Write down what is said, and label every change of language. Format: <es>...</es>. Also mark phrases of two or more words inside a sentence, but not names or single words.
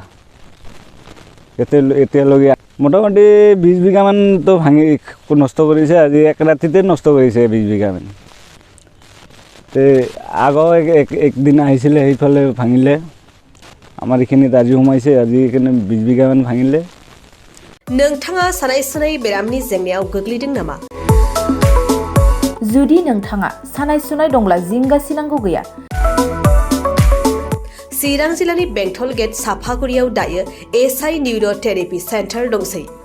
<as>এতিয়ালৈকে মোটামুটি 20 বিঘামানতো ভাঙি নষ্ট কৰিছে। আজি এক ৰাতিতে নষ্ট কৰিছে 20 বিঘামান। তে আগৰ একদিন আহিছিলে সেইফালে ভাঙিলে। আমাৰ এইখিনিত আজি সোমাইছে, আজি এইখানে 20 বিঘামান ভাঙিলে।</as> <brx>नोंथाङा सानाय सुनाय बेरामनि जेंनायाव गोग्लैदों नामा? जुदि नोंथाङा सानाय सुनाय दंब्ला जिंगासिनांगौ गैया। चिरां जिल्लानि बेंटल गेट साफागुरियाव दायो एसआइ</brx> <en>neuro therapy centre</en> <brx>दंसै।</brx>